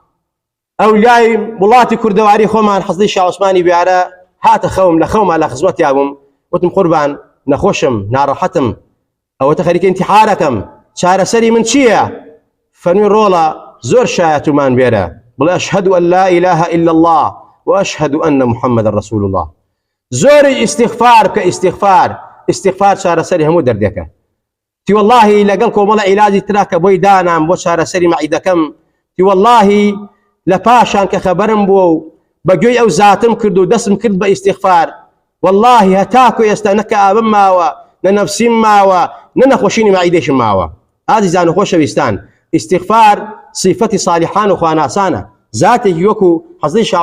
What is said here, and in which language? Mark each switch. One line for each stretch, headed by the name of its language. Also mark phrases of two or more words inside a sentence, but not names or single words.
Central Kurdish: ئەولیای وڵاتی کوردەواری خۆمان حەزری شا عوسمانی بیارە هاتە خەوم لە خەوما لە خزمەتیا بووم وتم قوربان نەخۆشم ناڕەحەتم ئەوەتە خەریکە ئینتیحارەکەم چارەسەری من چییە؟ فەرمی ڕۆڵە زۆر شایەتومان بێرە بڵێ
Arabic: ئەشهەدو ئەن لا ئیلاهە ئیلا الله وأشهد أن محمد رسول الله
Central Kurdish: زۆری ئیستیغفار بکە ئیستیغفار چارەسەری هەموو دەردێکە تی واللهی لەگەڵ کۆمەڵە عیلاجی ترا کە بۆی دانام بۆ چارەسەری مەعیدەکەم تی واللهی لە پاشان کە خەبەرم بووە و بەگوێی ئەو زاتم کرد و دەستم کرد بە ئیستیغفار واللهی هەتاکو ئێستا نە کە ئابم ماوە نە نەفسیم ماوە نە نەخۆشینی مەعیدەشم ماوە ئازیزان و خۆشەویستان ئیستیغفار صیفەتی صالحان و خواناسانە ذاتێکی وەکو حەزری شا